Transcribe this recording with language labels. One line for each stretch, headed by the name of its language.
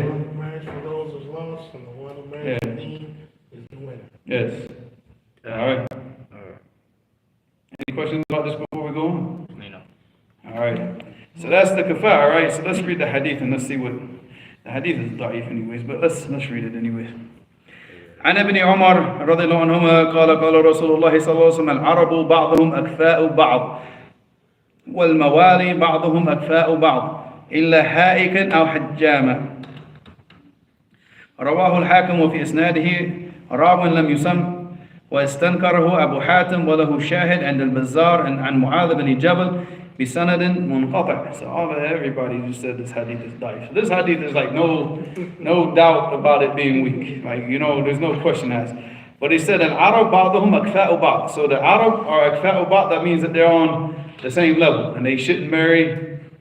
English: who marries for those is lost, and the one who marries for deen is the winner. Yes. All right. Any questions about this before we go on? No. All right. So that's the kafar, right? So let's read the hadith and let's see what the hadith is da'if anyways, but let's read it anyways.
Arabic: عن ابن عمر رضي الله عنهما قال قال رسول الله صلى الله عليه وسلم العرب بعضهم أكفاء بعض والموالي بعضهم أكفاء بعض إلا هائكا أو حجاما. رواه الحاكم وفي إسناده راو لم يسم واستنكره أبو حاتم وله شاهد عند البزار عن معاذ بن جبل بسند منقطع.
English: So everybody just said this hadith is daif. This hadith is like no doubt about it being weak. Like, there's no question asked. But he said
Arabic: al-Arab ba'dahum akfa'u ba'd.
English: So the Arab are akfa'u ba'd, that means that they're on the same level and they shouldn't marry